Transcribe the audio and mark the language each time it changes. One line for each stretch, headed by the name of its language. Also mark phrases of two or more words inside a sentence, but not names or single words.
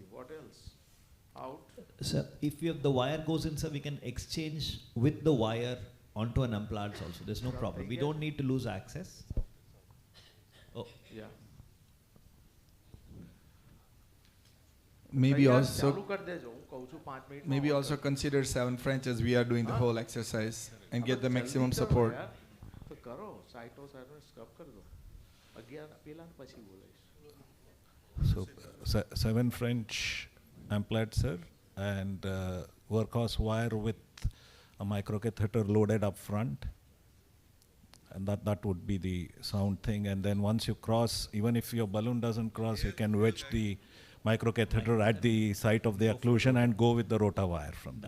English: What else? Out. Sir, if you have the wire goes in, sir, we can exchange with the wire onto an implants also. There's no problem. We don't need to lose access. Oh, Yeah. Maybe
Gujarati: ચાલુ
English: also
Gujarati: કરી દેજો. હું કહું છું 5 મિનિટમાં
English: maybe on also
Gujarati: કર.
English: consider 7 French as we are doing the Huh? whole exercise and get the
Gujarati: જલ્દી
English: maximum
Gujarati: કરો
English: support.
Gujarati: યાર. તો કરો સાઇટો સાઇટો સ્ક્રબ કરી દો 11 પેલા પછી બોલાઈશ.
English: So 7 French amplified, sir, and workhorse wire with a microcatheter loaded up front, and that would be the sound thing. And then once you cross, even if your balloon doesn't cross, you can wedge the microcatheter at the site of the occlusion and go with the rota wire from there.